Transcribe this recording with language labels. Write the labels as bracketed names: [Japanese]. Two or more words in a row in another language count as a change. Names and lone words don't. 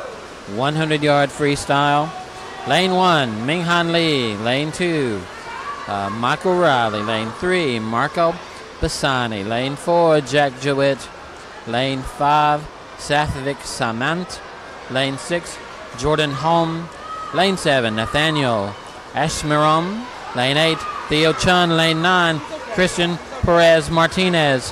[English] 100-yard freestyle. Lane 1, Minghan Lee. Lane 2, Michael Riley. Lane 3, Marco Bassani. Lane 4, Jack Jewett. Lane 5, Sathvik Samant. Lane 6, Jordan Holm. Lane 7, Nathaniel Ashmiram. Lane 8, Theo Chun. Lane 9, Christian Perez Martinez.